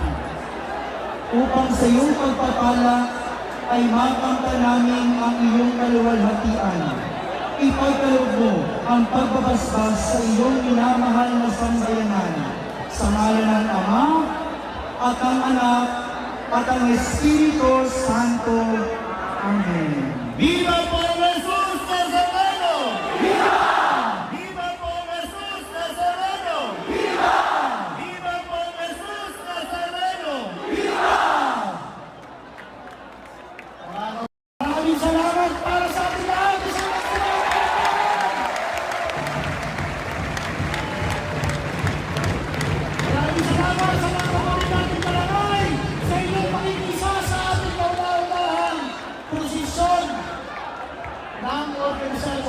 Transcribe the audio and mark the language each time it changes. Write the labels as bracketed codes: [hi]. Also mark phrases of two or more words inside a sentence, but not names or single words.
[tl] Upang sa iyong pagpapala ay makamtan namin ang iyong kaluwalhatian. Ipagkaloob mo ang pagbabasbas sa iyong minamahal na sambayanan. Sa ngalan ng Ama at ang Anak at ang Espiritu Santo. Amen. [es] Viva por Jesus Nazareno! Viva! Viva por Jesus Nazareno! Viva! Viva por Jesus Nazareno! [tl] Maraming salamat para sa ating lahat. Maraming salamat sa mga kapatid nating barangay sa inyong pakikisa sa ating kauna-unahang prosesyon ng organisasyon.